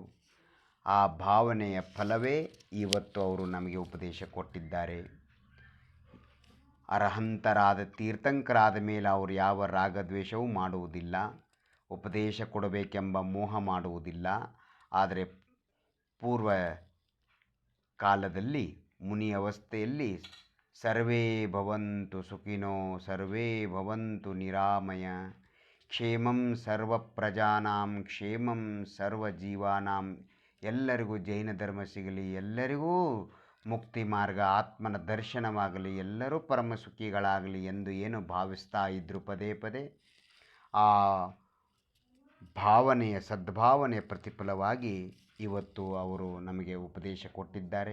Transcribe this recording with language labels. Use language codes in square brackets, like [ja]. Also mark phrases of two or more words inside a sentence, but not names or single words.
[kn] ಆ ಭಾವನೆಯ ಫಲವೇ ಇವತ್ತು ಅವರು ನಮಗೆ ಉಪದೇಶ ಕೊಟ್ಟಿದ್ದಾರೆ. ಅರ್ಹಂತರಾದ ತೀರ್ಥಂಕರಾದ ಮೇಲೆ ಅವರು ಯಾವ ರಾಗದ್ವೇಷವೂ ಮಾಡುವುದಿಲ್ಲ, ಉಪದೇಶ ಕೊಡಬೇಕೆಂಬ ಮೋಹ ಮಾಡುವುದಿಲ್ಲ. ಆದರೆ ಪೂರ್ವ ಕಾಲದಲ್ಲಿ ಮುನಿ ಅವಸ್ಥೆಯಲ್ಲಿ [sa] ಸರ್ವೇ ಭವಂತು ಸುಖಿನೋ ಸರ್ವೇ ಭವಂತು ನಿರಾಮಯ ಕ್ಷೇಮಂ ಸರ್ವ ಪ್ರಜಾನಾಂ ಕ್ಷೇಮಂ ಸರ್ವ ಜೀವಾನಾಂ, [kn] ಎಲ್ಲರಿಗೂ ಜೈನ ಧರ್ಮ ಸಿಗಲಿ, ಎಲ್ಲರಿಗೂ ಮುಕ್ತಿ ಮಾರ್ಗ ಆತ್ಮನ ದರ್ಶನವಾಗಲಿ, ಎಲ್ಲರೂ ಪರಮ ಸುಖಿಗಳಾಗಲಿ ಎಂದು ಏನು ಭಾವಿಸ್ತಾ ಇದ್ದರು ಪದೇ ಪದೇ, ಆ ಭಾವನೆಯ ಸದ್ಭಾವನೆಯ ಪ್ರತಿಫಲವಾಗಿ ಇವತ್ತು ಅವರು ನಮಗೆ ಉಪದೇಶ ಕೊಟ್ಟಿದ್ದಾರೆ.